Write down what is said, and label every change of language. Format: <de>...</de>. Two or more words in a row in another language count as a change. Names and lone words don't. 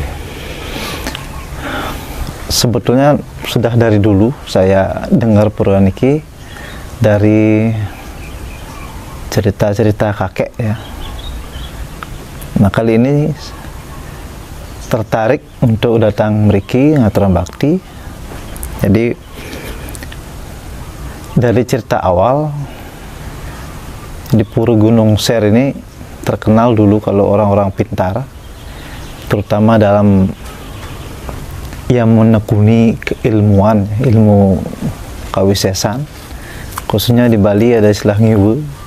<id>Sebetulnya sudah dari dulu saya dengar pura ini dari cerita-cerita kakek ya. Nah, kali ini tertarik untuk datang</id> <ban>mriki ngaturan bakti.</ban> <id>Jadi dari cerita awal, di Pura Gunung Ser ini terkenal dulu kalau orang-orang pintar, terutama dalam yang menekuni keilmuan, ilmu kawisesan, khususnya di Bali ada istilah ngiwu.</id>